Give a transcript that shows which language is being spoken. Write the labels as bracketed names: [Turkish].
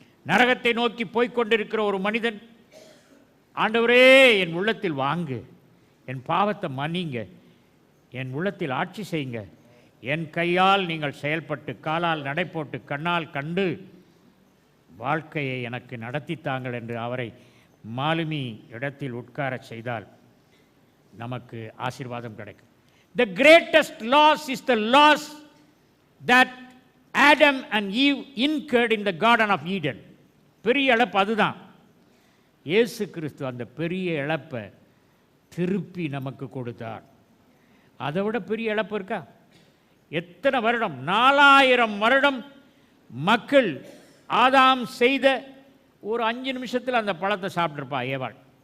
[Tamil] நரகத்தை நோக்கி போய்கொண்டிருக்கிற ஒரு மனிதன், ஆண்டவரே என் உள்ளத்தில் வாங்கு, என் பாவத்தை மன்னிங்க, என் உள்ளத்தில் ஆட்சி செய்யுங்க, என் கையால் நீங்கள் செயல்பட்டு, காலால் நடைபோட்டு, கண்ணால் கண்டு வாழ்க்கையை எனக்கு நடத்தித்தாங்கள் என்று அவரை மாலுமி இடத்தில் உட்கார செய்தால் நமக்கு ஆசீர்வாதம் கிடைக்கும். [English] The greatest loss is the loss that Adam and Eve incurred in the Garden of Eden. [Tamil] பெரிய இழப்பு அதுதான். இயேசு கிறிஸ்து அந்த பெரிய இழப்பை திருப்பி நமக்கு கொடுத்தார். அதை விட பெரிய இழப்பு இருக்கா? எத்தனை வருடம், 4000 வருடம் மக்கள் ஆதாம் செய்த ஒரு 5 நிமிஷத்தில் அந்த பழத்தை சாப்பிட்ருப்பா ஏவாள்.